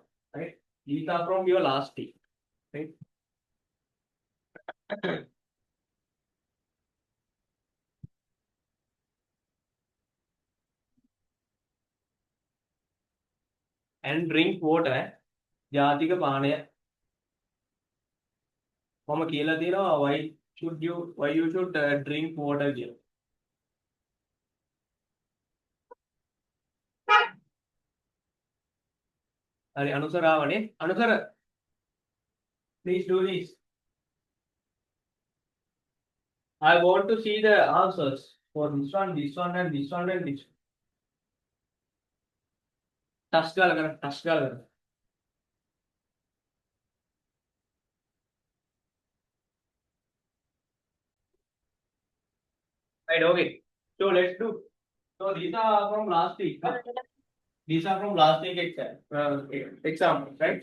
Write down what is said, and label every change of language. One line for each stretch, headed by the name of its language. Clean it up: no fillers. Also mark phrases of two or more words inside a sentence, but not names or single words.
English: Right. These are from your last week. Right. And drink water.
Sinhala: ජාතික පානය මම කියලා තියෙනවා
English: why you should drink water
Sinhala: කියලා. හරි අනුසරාවනේ අනුසර
English: please do this. I want to see the answers for this one and this one and this.
Sinhala: Touch ගාලා කරන්න.
English: Right, okay. So let's do. So these are from last week. These are from last week example, right?